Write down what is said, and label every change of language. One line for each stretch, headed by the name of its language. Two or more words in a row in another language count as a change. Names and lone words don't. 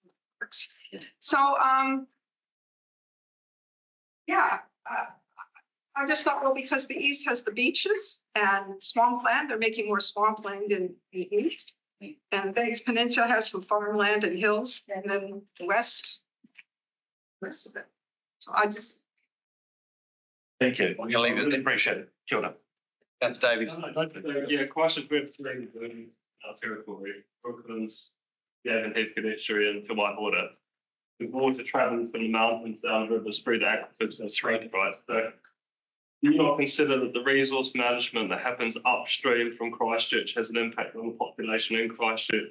English: So, I just thought, well, because the east has the beaches and swampland, they're making more swampland in the east. And Banks Peninsula has some farmland and hills, and then the west of it. So I just. Thank you. We'll leave it. Appreciate it.
Māori: Kia ora.
English: Councillor Davies. Yeah, Christchurch representing our territory, Brooklands, Gavin, Heathcote, Estuary and Te Waihora. The water travels from the mountains down the rivers through the aquifers and through, right? So do you not consider that the resource management that happens upstream from Christchurch has an impact on the population in Christchurch?